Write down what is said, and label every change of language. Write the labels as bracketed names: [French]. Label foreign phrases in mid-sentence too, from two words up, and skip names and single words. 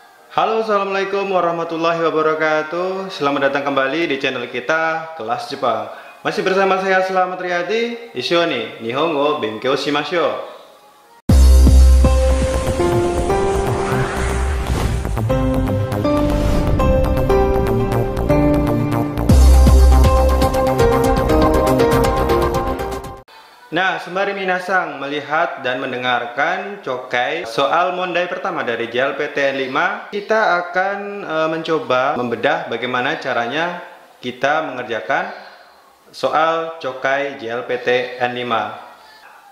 [Indonesian] Halo, [Arabic] السلام عليكم ورحمة الله وبركاته. [Indonesian] Selamat datang kembali di channel kita Kelas Jepang. Masih bersama saya Slamet Riyadi. [Japanese] Ishou ni Nihongo benkyou shimashou. [Indonesian] Nah, sembari minasang melihat dan mendengarkan Chokai soal mondai pertama dari JLPTN 5, kita akan mencoba membedah bagaimana caranya kita mengerjakan soal Chokai JLPTN 5.